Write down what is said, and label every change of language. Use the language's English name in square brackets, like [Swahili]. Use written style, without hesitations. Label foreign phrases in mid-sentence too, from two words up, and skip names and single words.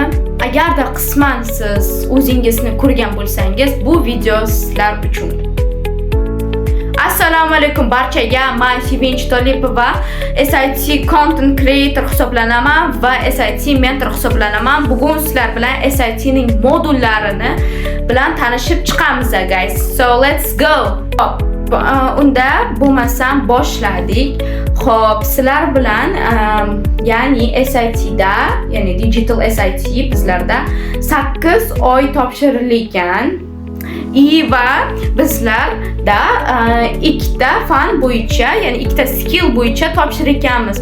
[Uzbek] Agarda qisman siz o'zingizni ko'rgan bo'lsangiz, bu video sizlar uchun. Assalomu alaykum barchaga. Men Sevinch Tolipova, SIT [English] Content Creator [Uzbek] hisoblanaman va SIT Mentor hisoblanaman. Bugun sizlar bilan SIT ning modullarini bilan tanishib chiqamiz, guys. [English] So let's go. [Uzbek] Unda bo'lmasam boshladik. Xo'p, sizlar bilan ya'ni SIT da, ya'ni Digital SIT bizlarda 8 oy topshirilgan. Va bizlarda ikkita fan bo'yicha, ya'ni ikkita skill bo'yicha topshirganmiz.